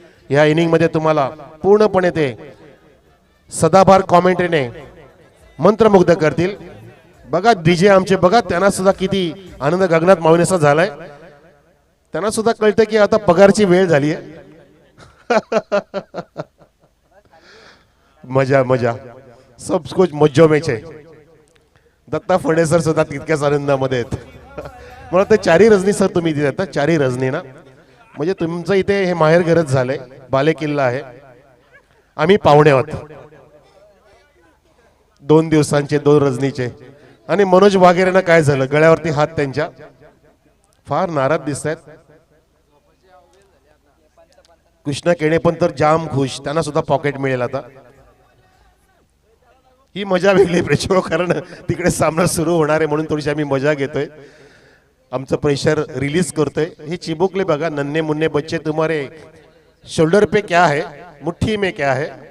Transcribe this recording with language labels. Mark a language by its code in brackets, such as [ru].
[mr] ह्या इनिंग मध्ये तुम्हाला पूर्णपणे ते सदाभार कॉमेंट्रीने मंत्रमुग्ध करतील. बघा डीजे आमचे, बघा त्यांना सुद्धा किती आनंद गगनात मावण्याचा झालाय. त्यांना सुद्धा कळतं की आता पगारची वेळ झाली आहे. [hi] मजा मजा, सब कुछ मज्जो में छे. [mr] दत्ता फर्डेसर सुद्धा तितक्याच आनंदामध्ये आहेत. मला ते चारी रजनी सर तुम्ही इथे येतात, चारी रजनी ना, म्हणजे तुमचं इथे हे माहेर घरच झालंय, बाले किल्ला आहे. आम्ही पाहुणे आहोत 2 दिवसांचे, 2 रजनीचे. आणि मनोज वाघेरेंना काय झालं, गळ्यावरती हात त्यांच्या, फार नाराज दिसत आहेत. कृष्णा केणे पण तर जाम खुश, त्यांना सुद्धा पॉकेट मिळेल आता. ही मजा वेगळी प्रेक्षक, कारण तिकडे सामना सुरू होणार आहे म्हणून थोडीशी आम्ही मजा घेतोय, आमचं प्रेशर रिलीज करतोय. हे चिमुकले बघा, [hi] नन्हे मुन्ने बच्चे, तुम्हारे शोल्डर पे क्या है, मुट्ठी में क्या है.